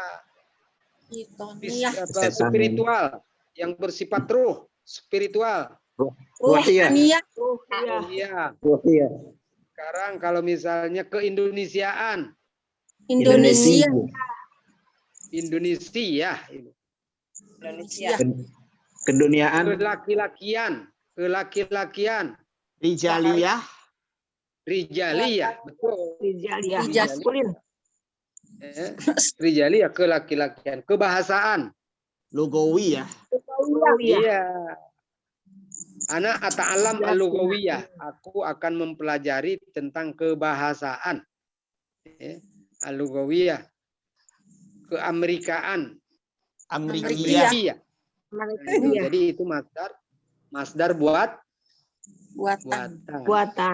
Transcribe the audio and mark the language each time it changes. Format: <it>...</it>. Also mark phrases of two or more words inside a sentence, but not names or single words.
<id>Spiritual yang bersifat ruh, spiritual.</id> <ar>روحية.</ar> <id>Iya. Sekarang kalau misalnya keindonesiaan. Indonesia. Keduniaan. Kelaki-lakian.</id> <ar>رجالية.</ar> <id>Betul.</id> <ar>رجالية. Maskulin.</ar> <id>Rijaliyah, kelaki-lakian. Kebahasaan.</id> <ar>لغوية.</ar> <id>Iya.</id> <ar>أنا أتعلم اللغوية.</ar> <id>Aku akan mempelajari tentang kebahasaan. Al-lugawiyah. Keamerikaan.</id> <ar>أمريكية.</ar> <id>Jadi itu masdar buatan.</id>